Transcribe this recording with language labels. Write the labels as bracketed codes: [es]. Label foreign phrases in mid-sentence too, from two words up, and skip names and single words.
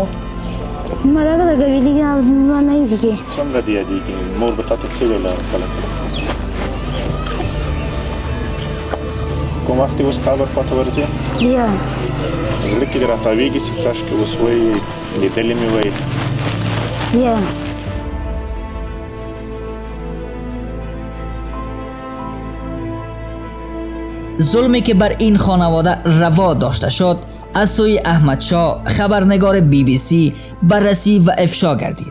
[ps] ما دغه د کوي دیگه ما نه یادېږي څنګه دې یادېږي مور به تاته څه ویله کله کوم وخت اوس قبر خواته ورځې؟ یا زړه کې دې راتاویږي چې کاشکې اوس وایي لیدلې مې وایي یا [fa] ظلمی که بر این خانواده روا داشته شد از سوی احمد شاه خبرنگار BBC بررسی و افشا گردید.